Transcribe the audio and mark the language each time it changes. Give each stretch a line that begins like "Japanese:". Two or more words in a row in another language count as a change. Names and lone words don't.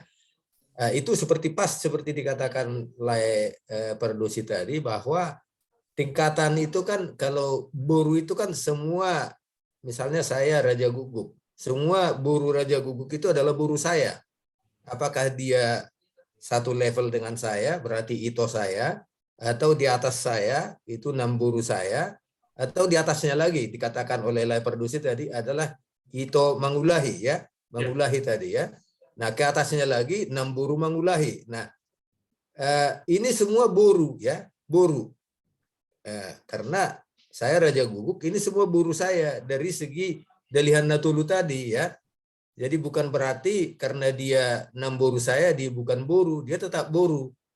Indonesian: Itu seperti dikatakan Lai Perdosi tadi bahwa tingkatan itu kan kalau boru itu kan semua, misalnya saya Raja Guguk, semua boru Raja Guguk itu adalah boru saya. Apakah dia satu level dengan saya, berarti ito saya, atau di atas saya, itu 6 boru saya, atau di atasnya lagi, dikatakan oleh Lai Perdosi tadi adalah
Batak Toba: ito mangulahi
Indonesian: ya, mangulahi tadi ya. Nah ke atasnya lagi 6
Batak Toba: boru mangulahi.
Indonesian: Nah ini semua boru ya, boru. Karena saya Raja Guguk, ini semua boru saya dari segi Dalihan Natulu tadi ya. Jadi bukan berarti karena dia 6 boru saya, dia bukan boru, dia tetap boru.